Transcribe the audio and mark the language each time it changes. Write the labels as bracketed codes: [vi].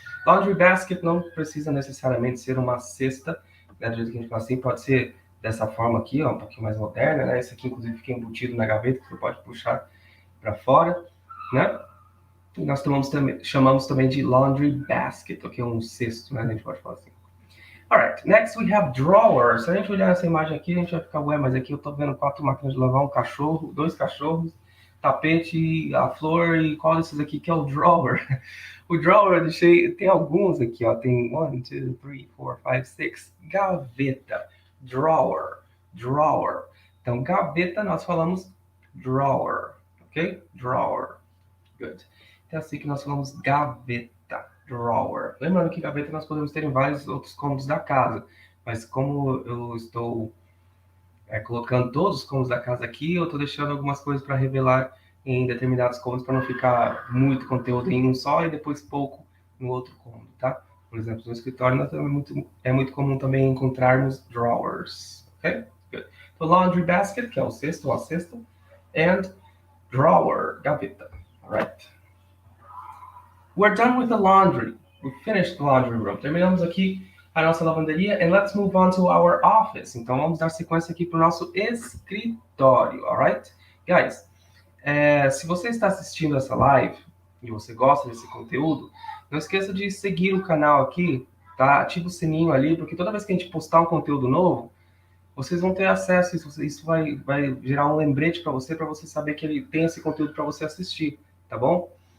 [pt] Laundry basket não precisa necessariamente ser uma cesta, né, do jeito que a gente fala assim, pode ser dessa forma aqui, ó, um pouquinho mais moderna, né? Esse aqui, inclusive, fica embutido na gaveta, que você pode puxar para fora, né? E nós chamamos também de laundry basket, ok? Um cesto, né? A gente pode falar assim. [en] Alright, next we have drawers. [pt] Se a gente olhar essa imagem aqui, a gente vai ficar, ué, mas aqui eu tô vendo 4 máquinas de lavar, um cachorro, 2 cachorros, tapete, a flor, e qual desses aqui que é o drawer? O drawer eu deixei, tem alguns aqui, ó, tem 1, 2, 3, 4, 5, 6, gaveta, drawer, drawer. Então, gaveta nós falamos drawer, ok? Drawer, good. Então, assim que nós falamos gaveta. Drawer. Lembrando que gaveta nós podemos ter em vários outros cômodos da casa, mas como eu estou colocando todos os cômodos da casa aqui, eu estou deixando algumas coisas para revelar em determinados cômodos para não ficar muito conteúdo em um só e depois pouco no outro cômodo, tá? Por exemplo, no escritório é muito comum também encontrarmos drawers, ok? [en] Good. So [pt] laundry basket, que é o cesto ou a cesta, and drawer, gaveta, alright? [en] We're done with the laundry. We finished the laundry room. [pt] Terminamos aqui a nossa lavanderia [en] and let's move on to our office. [pt] Então vamos dar sequência aqui para o nosso escritório, alright? Guys, se você está assistindo essa live e você gosta desse conteúdo, não esqueça de seguir o canal aqui, tá? Ativa o sininho ali, porque toda vez que a gente postar um conteúdo novo, vocês vão ter acesso, isso vai gerar um lembrete para você saber que ele tem esse conteúdo para você assistir, tá bom?